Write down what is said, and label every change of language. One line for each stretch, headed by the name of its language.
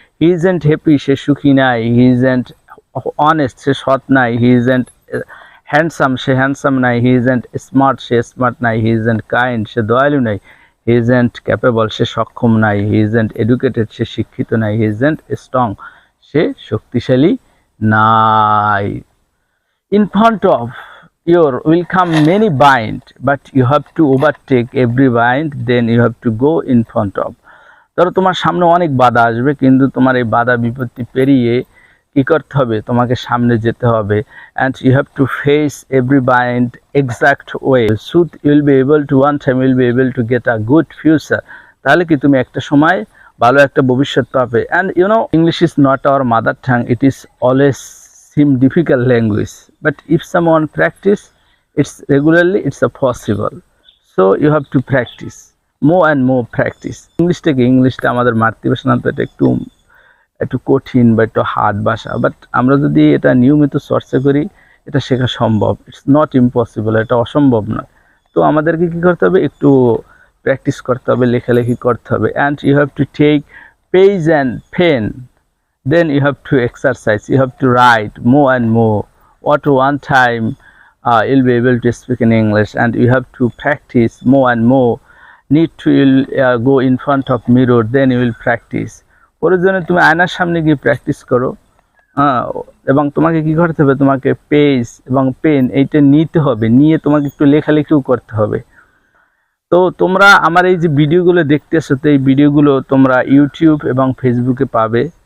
English: he isn't happy,
Bangla: সে সুখী নাই,
English: he isn't honest,
Bangla: সে সৎ নাই,
English: he isn't handsome,
Bangla: সে হ্যান্ডসাম নাই,
English: he isn't smart,
Bangla: সে স্মার্ট নাই,
English: he isn't kind,
Bangla: সে দয়ালু নাই,
English: he isn't capable,
Bangla: সে সক্ষম নাই,
English: he isn't educated,
Bangla: সে শিক্ষিত নাই,
English: he isn't strong,
Bangla: সে শক্তিশালী নাই।
English: In front of your will come many bind, but you have to overtake every bind, then you have to go in front of.
Bangla: ধরো তোমার সামনে অনেক বাধা আসবে, কিন্তু তোমার এই বাধা বিপত্তি পেরিয়ে কি করতে হবে, তোমাকে সামনে যেতে হবে।
English: and you have to face every bind exact way, so you will be able to one time you will be able to get a good future.
Bangla: তাহলে কি তুমি একটা সময় ভালো একটা ভবিষ্যৎ পাবে।
English: and you know English is not our mother tongue, it is always seem difficult language, but if someone practice it's regularly, it's a possible. So you have to practice more and more practice.
Bangla: ইংলিশটা আমাদের মাতৃভাষা না, তো এটা একটু কঠিন বা একটু হার্ড ভাষা, বাট আমরা যদি এটা নিয়মিত চর্চা করি এটা শেখা সম্ভব।
English: it's not impossible,
Bangla: এটা অসম্ভব নয়। তো আমাদেরকে কি করতে হবে, একটু প্র্যাকটিস করতে হবে, লেখালেখি করতে হবে।
English: And you have to take page and pen, then you have to exercise, you have to write more and more. What one time you'll be able to speak in English, and you have to practice more and more. Need to go in front of mirror, then you will practice.
Bangla: প্রয়োজনে তুমি আয়নার সামনে গিয়ে practice করো, এবং তোমাকে কি করতে হবে, তোমাকে পেজ এবং পেন এইটা নিতে হবে, নিয়ে তোমাকে একটু লেখালেখিও করতে হবে। তো তোমরা আমার এই যে ভিডিওগুলো দেখতেছো, তো এই ভিডিওগুলো তোমরা ইউটিউব এবং ফেসবুকে পাবে।